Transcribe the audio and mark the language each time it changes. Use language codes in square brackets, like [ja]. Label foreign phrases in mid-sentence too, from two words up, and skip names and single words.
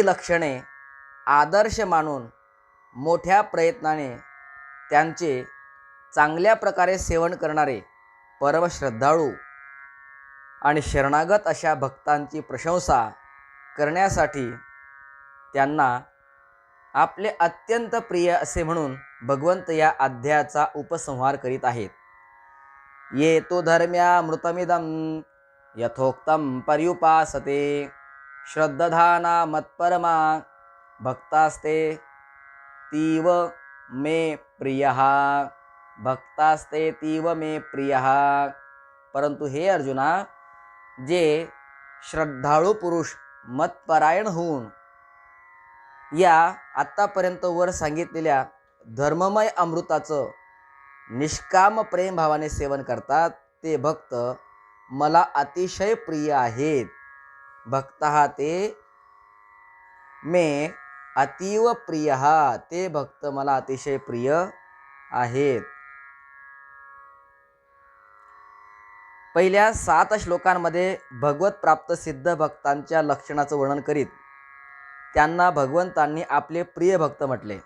[mr] लक्षणे आदर्श मानून मोठ्या प्रयत्नाने त्यांचे चांगल्या प्रकारे सेवन करणारे परमश्रद्धाळू आणि शरणागत अशा भक्तांची प्रशंसा करण्यासाठी त्यांना आपले अत्यंत प्रिय असे म्हणून भगवंत या अध्यायाचा उपसंहार करीत आहेत. [sa] ये तो धर्म्या मृतमिदं यथोक्तं पर्युपासते श्रद्धाना मत्परमा भक्तास्ते तीव मे प्रियः भक्तास्ते तीव मे प्रियः. [mr] परंतु हे अर्जुना, जे श्रद्धाळू पुरुष मतपरायण होऊन या आत्तापर्यंत वर सांगितलेल्या धर्ममय अमृताचं निष्काम प्रेम भावाने सेवन करतात, ते भक्त मला अतिशय प्रिय आहेत. [sa] भक्तः ते मे अतीव प्रियः, [mr] ते भक्त मला अतिशय प्रिय आहेत. पहिल्या 7 श्लोकांमध्ये भगवत प्राप्त सिद्ध भक्तांच्या लक्षणाचं वर्णन करीत त्यांना भगवंतांनी आपले प्रिय भक्त म्हटले.